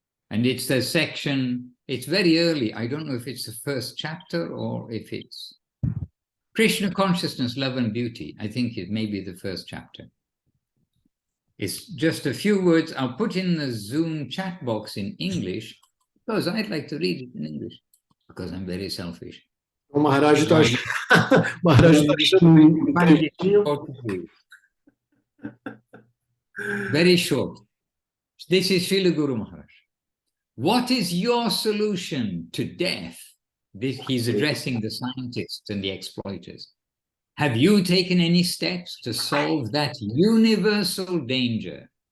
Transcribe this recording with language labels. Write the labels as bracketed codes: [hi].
[en] And it's the section, it's very early. I don't know if it's the first chapter or if it's Krishna Consciousness, Love and Beauty. I think it may be the first chapter. It's just a few words. I'll put in the Zoom chat box in English because I'd like to read it in English because I'm very selfish. [pt] O Maharaj está achando um trechinho. [en] Very short. This is Srila Guru Maharaj. What is your solution to death? He's addressing the scientists and the exploiters. Have you taken any steps to solve that universal danger?